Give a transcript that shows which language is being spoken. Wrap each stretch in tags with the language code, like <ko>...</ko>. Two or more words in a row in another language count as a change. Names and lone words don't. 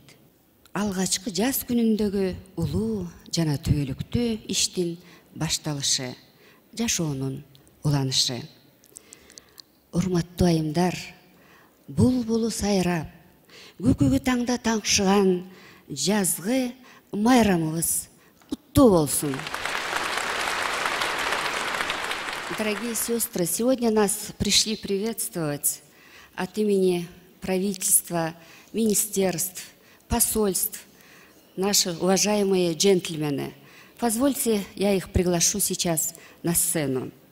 <ky>Алгачкы жаз күнүндөгү улуу жана түбөлүктүү иштин башталышы, жашоонун уланышы. Урматтуу айымдар, булбулу сайрап, көкөгү таңда таңшыган жазгы майрамыбыз куттуу болсун.</ky> <ru>Дорогие сестры, сегодня нас пришли приветствовать от имени правительства, министерств, посольств, наши уважаемые джентльмены. Позвольте, я их приглашу сейчас на сцену.</ru>